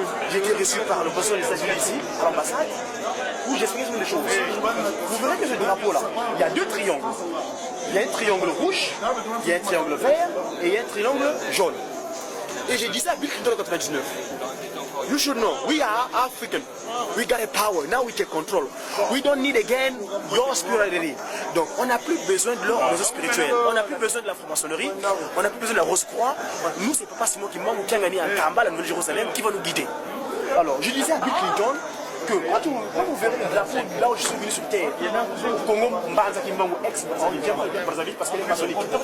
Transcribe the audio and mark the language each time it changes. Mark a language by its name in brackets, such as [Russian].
[French] J'ai été reçu par le président des États-Unis ici, à l'ambassade, où j'explique des choses. Vous verrez que ce drapeau-là, il y a deux triangles. Il y a un triangle rouge, il y a un triangle vert et il y a un triangle jaune. Et j'ai dit ça à Bill Clinton en 1999. [English] You should know, we are African. We got a power, now we can control. We don't need again your spirituality. [French] Donc on n'a plus besoin de leur réseau spirituel. On n'a plus besoin de la franc-maçonnerie. On n'a plus besoin de la Rose-Croix. Nous, c'est Papa Simon qui m'a mis en Kamba, la Nouvelle-Jérusalem, qui va nous guider. Alors, je disais à Bill Clinton que quand vous verrez le drapeau là où je suis venu sur terre, Congo Mbanza Kimbangu Brazzaville parce qu'il est maçonnique.